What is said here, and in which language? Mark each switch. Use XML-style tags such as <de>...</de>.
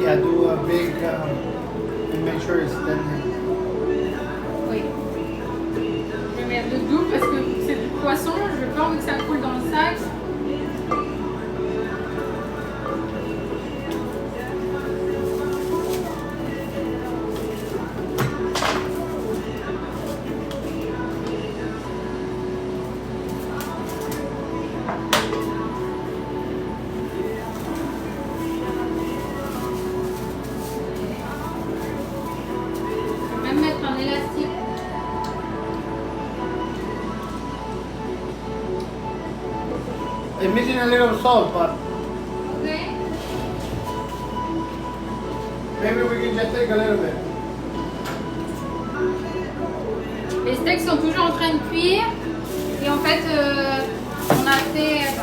<en>Yeah, do a big, and make sure it's tender.</en> <fr>Oui. Je vais mettre de doux parce que c'est du poisson, je n'ai pas envie que ça coule dans le sac. Je vais même mettre un élastique.</fr> <en>It's missing a little salt, but Ok. maybe we can just take a little bit.</en> <fr>Les steaks sont toujours en train de cuire. Et en fait, on a fait.</fr>